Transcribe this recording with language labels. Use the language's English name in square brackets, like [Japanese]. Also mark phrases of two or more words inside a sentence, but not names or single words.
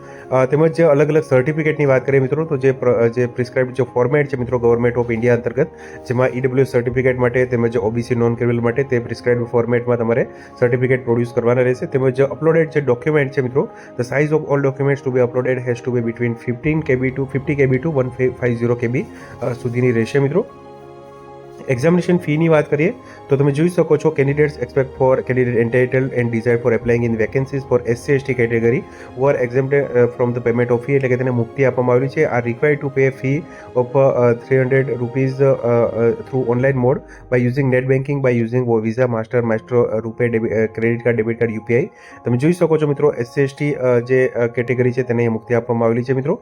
[Gujarati] તેમજ અલગ અલગ સર્ટિફિકેટની વાત કરીએ મિત્રો તો જે પ્રિસ્ક્રાઇબ જે ફોર્મેટ છે મિત્રો ગવર્મેન્ટ ઓફ ઇન્ડિયા અંતર્ગત, જેમાં EWS સર્ટિફિકેટ માટે તેમજ OBC [English] non criminal [Gujarati] માટે તે પ્રિસ્ક્રાઇબ ફોર્મેટમાં તમારે [English] certificate produce [Gujarati] કરવાના રહેશે. તેમજ અપલોડેડ જે ડોક્યુમેન્ટ છે મિત્રો, [English] the size of all documents to be uploaded has to be between 15 KB to 50 KB to 150 KB [Gujarati] સુધીની રહેશે મિત્રો. એક્ઝામિનેશન ફીની વાત કરીએ તો તમે જોઈ શકો છો [English] candidates expect for candidate entitled and desire for applying in vacancies for SC ST category who are exempted from the payment of fee, [Gujarati] એટલે કે તેને મુક્તિ આપવામાં આવેલી છે. [English] are required to pay fee of 300 rupees through online mode by using net banking, by using Visa, Master, RuPay, credit card, debit card, UPI. [Gujarati] તમે જોઈ શકો છો મિત્રો SC ST જે કેટેગરી છે તેને મુક્તિ આપવામાં આવેલી છે મિત્રો.